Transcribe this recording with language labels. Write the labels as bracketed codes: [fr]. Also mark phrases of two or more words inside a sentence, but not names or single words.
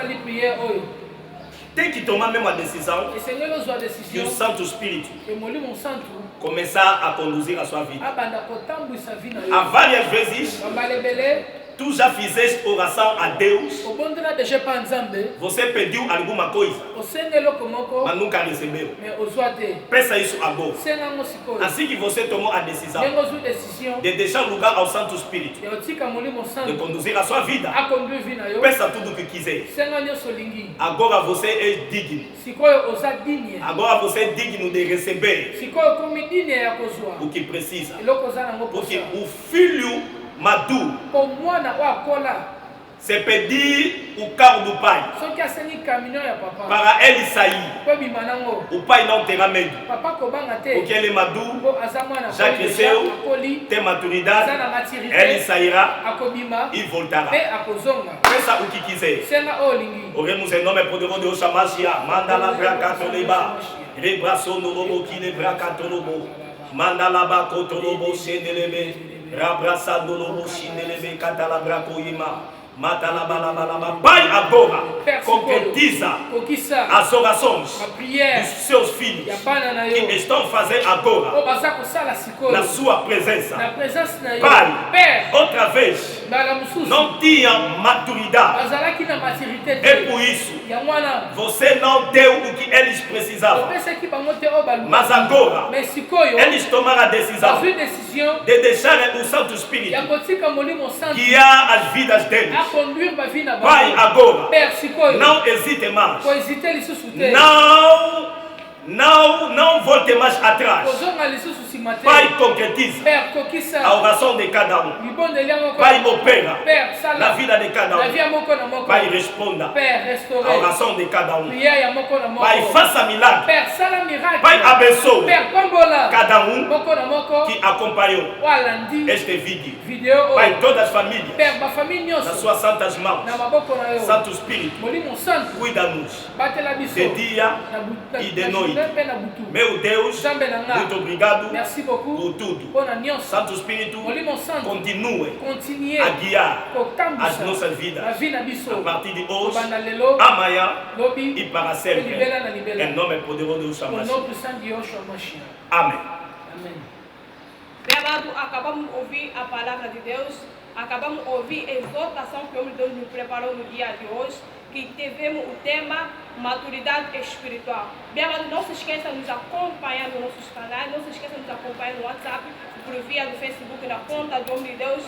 [pt] Tem que tomar mesmo a decisão que o Santo Espírito começar a conduzir a sua vida. Há várias vezes Tu já fizeste oração a Deus? [ln] obondela deja pa nzambe [pt] Você pediu alguma coisa, [ln] osenga eloko moko [pt] mas nunca recebeu. [ln] me ozwa te [pt] Peça isso agora. [ln] senga yango sikoyo [pt] Assim que você tomou a decisão [ln] ndenge ozwi décision [pt] de deixar lugar ao Santo Espírito, [ln] ya otika molimo [pt] de santo conduzir a sua vida, [ln] akonduire vi na yo [pt] peça tudo o que quiser. [ln] senga nyonso olingi [pt] Agora você é digno. [ln] sikoyo oza digne [pt] Agora você é digno de receber [ln] sikoyo okomi digne ya kozwa [pt] o que precisa. [ln] eloko oza nango [pt] Porque [ln] posa [pt] o filho maduro, [ln] po mwana oyo akola [pt] c'est pedir o carro do pai [ln] soki asengi camion ya papa [pt] para ele sair. [ln] po bima nango [pt] O pai não terá medo, [ln] papa kobanga te [pt] porque ele é maduro, [ln] po aza mwana [pt] já [ln] akoli deja, [pt] cresceu, [ln] akoli [pt] tem [ln] aza [pt] maturidade, [ln] na maturité [pt] ele sairá [ln] akobima [pt] e voltará. [ln] mpe akozonga [pt] Peça o que quiser. [ln] senga oyo olingi [pt] Oremos em nome poderoso de Oshamashia. Manda la braca toleba. Rebraço no lobo que le braca tolobo. Manda la baco tolobo shendelebe. Rabraçado lobo shindelebe catalabraco ima. Mata la balabalaba. Pai agora concretiza [ln] kokisa [pt] as orações [fr] ma prière [pt] dos seus filhos [ln] ya bana na [pt] que [ln] yo [pt] estão fazendo agora [ln] oyo baza kosala sikoyo [pt] na sua presença. [ln] na présence na yo [pt] Pai, [fr] père [pt] outra vez, [ln] mbala mosusu [pt] não tinha maturidade. [ln] bazalaki na maturité [pt] É [ln] te [pt] por isso [ln] yango wana [pt] você não deu o que eles precisavam. [ln] opesaki bango te oyo [pt] Mas [ln] baluka [pt] agora, [ln] mais sikoyo [pt] eles tomaram a decisão [ln] bazwi décision [pt] de deixar o Santo Espírito [ln] ya kotika molimo santo [pt] guiar as vidas deles. [ln] aconduire bavi na [pt] Pai, [ln] bango [pt] agora, [ln] père sikoyo [pt] não hesite mais. [ln] kohésite lisusu te [pt] Não volte mais atrás. [ln] kozonga lisusu nsima te [pt] Pai, concretiza [fr] père [pt] a [ln] kokisa [pt] oração de cada um. [ln] libondeli yango [pt] Pai, opera [fr] père [pt] na [ln] sala [pt] vida de cada [ln] na vie ya [pt] um. [ln] moko na moko [pt] Pai, responda [fr] père [pt] a [fr] restauré [pt] oração de cada um. [ln] prière ya moko na moko [pt] Pai, faça milagre. [ln] père sala miracle [pt] Pai, abençoe [ln] père pambola [pt] cada um [ln] moko na moko [pt] que acompanhou [ln] oyo alandi [pt] este vídeo. [ln] video [pt] Pai, [ln] oyo [pt] todas as famílias, [ln] père bafamille [pt] nas [ln] nyonso [pt] suas santas mãos. [ln] na maboko na yo [pt] Santo Espírito, [ln] molimo santo [pt] cuida-nos [ln] batela biso [pt] de dia [ln] na [pt] e de noite. [ln] journée mpe na butu [pt] Meu Deus, [ln] nzambe na nga [pt] muito obrigado [fr] merci beaucoup [pt] por tudo. [ln] mpo na nyonso [pt] Santo Espírito, [ln] molimo santo [pt] continue [fr] continue [pt] a guiar as [ln] kotambwisa [pt] nossas vidas [ln] na vie na biso [pt] a partir de hoje, [ln] kobanda lelo [pt] amanhã [ln] lobi [pt] e para [ln] mpe [pt] sempre. [ln] libela na libela [pt] Em nome poderoso de [fr] au [pt] Ushamashi. [fr] nom puissant de Yoshua Mashiach. [pt] Amém. [ln] Amen. [pt] Bem amado, acabamos de ouvir a palavra de Deus, acabamos de ouvir a exortação que o homem de Deus nos preparou no dia de hoje, que tivemos o tema maturidade espiritual. Bem amado, não se esqueça de nos acompanhar nos nossos canais, não se esqueça de nos acompanhar no WhatsApp, por via do Facebook, na conta do homem de Deus.